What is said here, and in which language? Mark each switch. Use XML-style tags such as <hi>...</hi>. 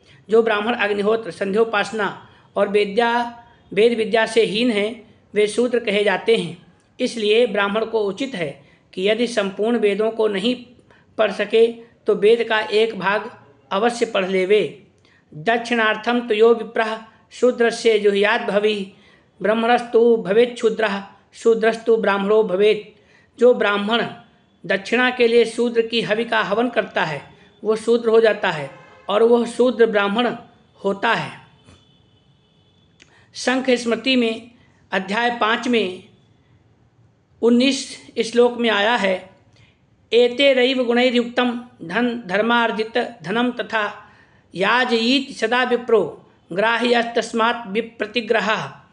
<hi>जो ब्राह्मण अग्निहोत्र, संध्योपासना और वेद विद्या से हीन हैं वे शूद्र कहे जाते हैं। इसलिए ब्राह्मण को उचित है कि यदि संपूर्ण वेदों को नहीं पढ़ सके तो वेद का एक भाग अवश्य पढ़ लेवे।</hi> <sa>दक्षिणार्थम तो यो विप्रः शूद्रस्य जुह्यात् भविः ब्राह्मणस्तु भवेत् शूद्रः शूद्रस्तु ब्राह्मणो भवेत्।</sa> <hi>जो ब्राह्मण दक्षिणा के लिए शूद्र की हवि का हवन करता है वो शूद्र हो जाता है और वह शूद्र ब्राह्मण होता है। शंख स्मृति में अध्याय 5 में 19 श्लोक में आया है,</hi> <sa>एतेरैव गुणैर्युक्तं धर्मार्जित धनम तथा याजयीत सदा विप्रो ग्राह्यस्तस्मात् विप्रतिग्रहः।</sa>